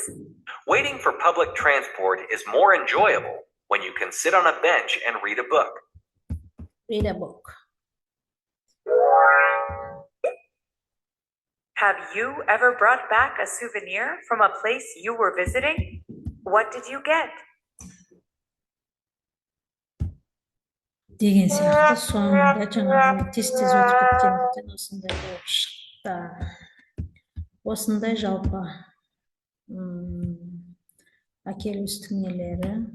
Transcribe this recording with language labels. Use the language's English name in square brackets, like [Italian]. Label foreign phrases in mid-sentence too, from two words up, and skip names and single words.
[English] Waiting for public transport is more enjoyable when you can sit on a bench and read a book. Read a book. Have you ever brought back a souvenir from a place you were visiting? What did you get? [Kazakh] Деген сияқты соңында жаңағы тез өтіп кеткендіктен осындай болып шықты. Осындай жалпы әкелістің нелері.